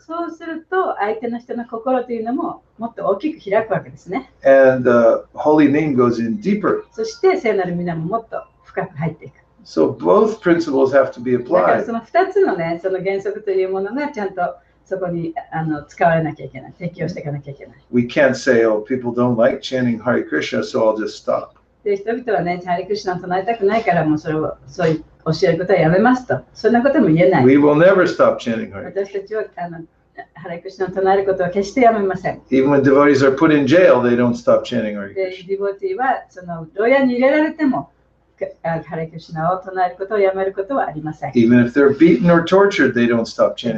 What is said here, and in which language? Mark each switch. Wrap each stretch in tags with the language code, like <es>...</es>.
<ja>そうすると相手の人の心というのももっと大きく開くわけですね。</ja> <en>And the holy name goes in deeper.</en> <ja>そして聖なる皆ももっと深く入っていく。</ja> <en>So both principles have to be</en> <ja>だから</ja> <en>applied.</en> <ja>その2つのね、その原則というものがちゃんとそこに使われなきゃいけない。適用していかなきゃいけない。</ja> <en>We can't say, oh, people don't like chanting Hare Krishna, so I'll just stop.</en> <ja>で、人々はね、ハリクリシュナを唱えたくないから、もうそういう教えることはやめますと。そんなことも言えない。</ja> <en>We will never stop chanting Hare Krishna.</en> <ja>私たちはハリクリシュナを唱えることは決してやめません。</ja> <en>Even when devotees are put in jail, they don't stop chanting Hare</en> <ja>で、</ja> <en>Krishna.</en> <ja>ディボティはその牢屋に入れられても、ハリクリシュナを唱えることをやめることはありません。</ja> <en>Even if they're beaten or tortured, they don't stop chanting</en>